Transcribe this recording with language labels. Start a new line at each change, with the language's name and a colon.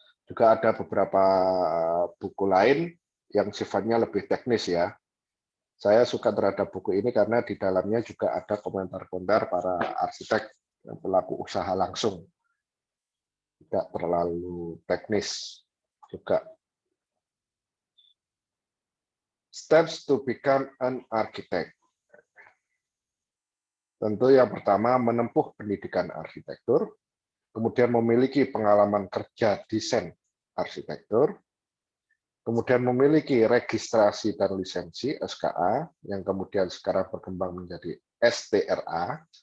Indonesian: Juga ada beberapa buku lain yang sifatnya lebih teknis ya. Saya suka terhadap buku ini karena di dalamnya juga ada komentar-komentar para arsitek dan pelaku usaha langsung. Tidak terlalu teknis juga.
English: Steps to become an architect.
Indonesian: Tentu yang pertama menempuh pendidikan arsitektur, kemudian memiliki pengalaman kerja desain arsitektur, kemudian memiliki registrasi dan lisensi SKA, yang kemudian sekarang berkembang menjadi STRA.